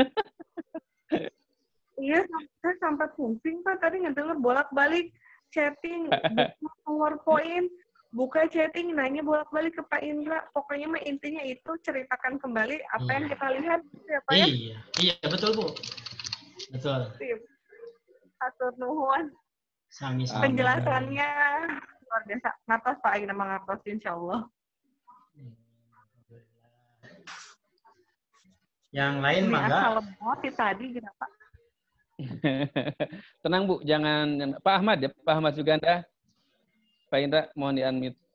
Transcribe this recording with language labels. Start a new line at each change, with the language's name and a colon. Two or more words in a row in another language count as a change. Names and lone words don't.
Indonesian: Iya, saya sampai pusing Pak. Tadi ngedenger bolak-balik chatting, buka PowerPoint, buka chatting, nanya bolak-balik ke Pak Indra. Pokoknya mah intinya itu ceritakan kembali apa yang kita lihat, gitu ya Pak ya. Iya, betul, Bu. Betul. Sip.
Sundanese: Hatur nuhun. Sami-sami.
Indonesian: Penjelasannya luar biasa. Ngatos Pak Aina mengatos
Arabic: إن شاء الله.
Indonesian: Yang lain Ini mangga. asal lemot tadi kenapa? Tenang, Bu. Jangan. Pak Ahmad ya, Pak Ahmad Suganda. Pak Indra, mohon di-unmute.